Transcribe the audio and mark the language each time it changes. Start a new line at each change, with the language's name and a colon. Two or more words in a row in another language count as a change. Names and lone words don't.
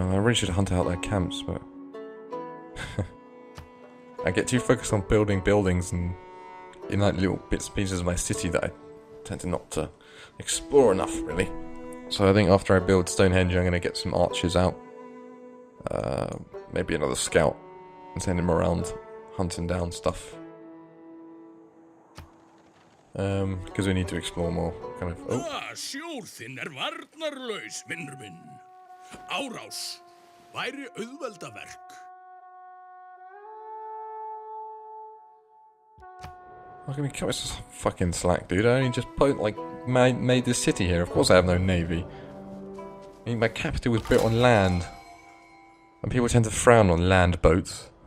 English: I really should hunt out their camps, but... I get too focused on building buildings and in like little bits and pieces of my city that I tend to not to explore enough, really. So I think after I build Stonehenge, I'm going to get some archers out. Maybe another scout and send him around hunting down stuff. Because we need to explore more, kind of... Oh.
Icelandic: Sjór þinn varnarlaus, vinnur minn. Árás væri auðveldaverk.
English: Look at me, cut this fucking slack, dude. I only just made this city here. Of course I have no navy. I mean, my capital was built on land. And people tend to frown on land boats.